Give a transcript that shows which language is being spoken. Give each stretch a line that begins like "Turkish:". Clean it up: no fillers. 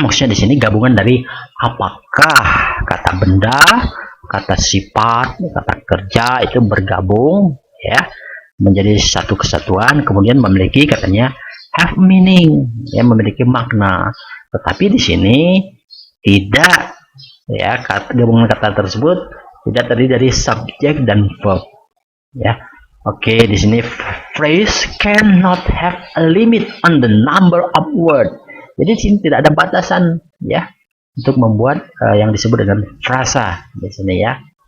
Indonesian: Maksudnya di sini gabungan dari apakah kata benda, kata sifat, kata kerja itu bergabung ya menjadi satu kesatuan, kemudian memiliki katanya have meaning ya, memiliki makna. Tetapi di sini tidak ya, gabungan kata tersebut tidak terdiri dari subjek dan verb ya. Oke, di sini
English: phrase cannot have a limit on the number of word.
Indonesian: Jadi di sini tidak ada batasan ya untuk membuat yang disebut dengan frasa di sini ya.